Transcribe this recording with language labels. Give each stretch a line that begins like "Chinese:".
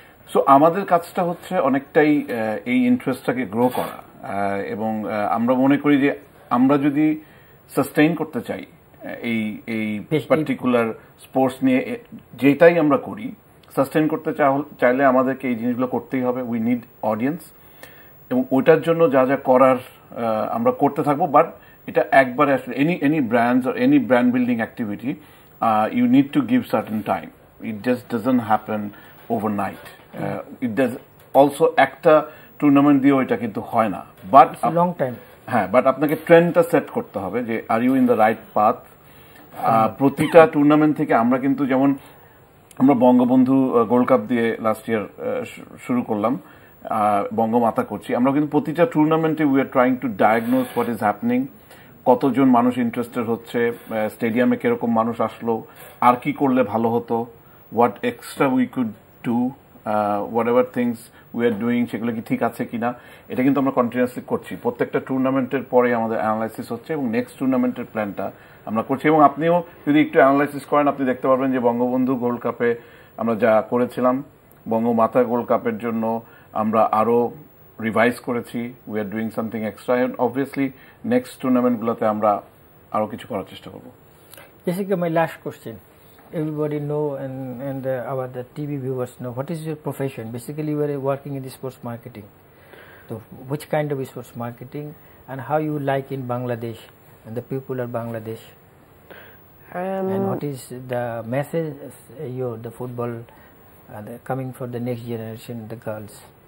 Bangla: So আমাদের কাজটা হচ্ছে অনেকটাই এই ইন্টারেস্টটাকে গ্রো করা এবং আমরা মনে করি যে আমরা যদি সাস্টেইন করতে চাই এই পার্টিকুলার স্পোর্টস নিয়ে যেটাই আমরা করি সাস্টেইন করতে চাইলে আমাদেরকে এই জিনিসগুলো করতেই হবে
English: we need audience
Bangla: এবং ওইটার জন্য যা যা করার আমরা করতে থাকবো বাট এটা একবারে আসলে
English: any brands or any brand building activity, you need to give certain time. It just doesn't happen overnight. It does also
Bangla: একটা টুর্নামেন্ট দিয়েও এটা কিন্তু হয় না, বাট
English: Long time.
Bangla: হ্যাঁ, বাট আপনাকে ট্রেন্ডটা সেট করতে হবে যে
English: Are you in the right path.
Bangla: প্রতিটা টুর্নামেন্ট থেকে আমরা কিন্তু যেমন আমরা বঙ্গবন্ধু গোল্ড কাপ দিয়ে লাস্ট ইয়ার শুরু করলাম, বঙ্গমাতা করছি, আমরা কিন্তু প্রতিটা টুর্নামেন্টে
English: we are trying to diagnose what is happening,
Bangla: কতজন মানুষ ইন্টারেস্টেড হচ্ছে, স্টেডিয়ামে কিরকম মানুষ আসলো, আর কি করলে ভালো হতো,
English: what extra we could do, whatever things we are doing
Bangla: সেগুলো কি ঠিক আছে কিনা, এটা কিন্তু আমরা কন্টিনিউয়াসলি করছি। প্রত্যেকটা টুর্নামেন্টের পরে আমাদের অ্যানালাইসিস হচ্ছে এবং নেক্সট টুর্নামেন্টের প্ল্যানটা আমরা করছি। এবং আপনিও যদি একটু অ্যানালাইসিস করেন আপনি দেখতে পারবেন যে বঙ্গবন্ধু গোল্ড কাপে আমরা যা করেছিলাম, বঙ্গমাতা গোল্ড কাপের জন্য আমরা আরো রিভাইজ করেছি,
English: we are doing something extra,
Bangla: and obviously next টুর্নামেন্টগুলোতে আমরা আরো কিছু করার চেষ্টা করব।
English: Jessica, my last question. Everybody know and our the TV viewers know what is your profession. Basically, you are working in the sports marketing. So, which kind of sports marketing and how you like in Bangladesh and the people of Bangladesh? And what is the message the football coming for the next generation, the girls?